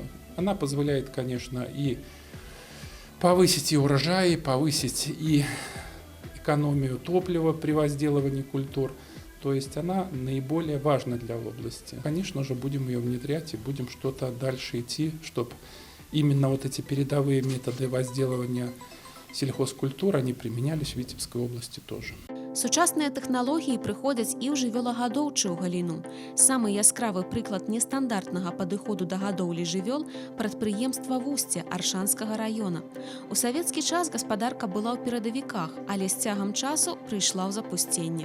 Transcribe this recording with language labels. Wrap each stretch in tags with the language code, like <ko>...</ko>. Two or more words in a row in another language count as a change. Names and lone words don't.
<ru>Она позволяет, конечно, и повысить и урожай, повысить и экономию топлива при возделывании культур. То есть она наиболее важна для области. Конечно же, будем ее внедрять и будем что-то дальше идти, чтобы именно вот эти передовые методы возделывания сельхозкультур, они применялись в Витебской области тоже.</ru> <be>Сучасныя тэхналогіі прыходзяць і ў жывёлагадоўчую галіну. Самы яскравы прыклад нестандартнага падыходу да гадоўлі жывёл – прадпрыемства Вусце Аршанскага раёна. У савецкі час гаспадарка была ў перадавіках, але з цягам часу прыйшла ў запусценне.</be>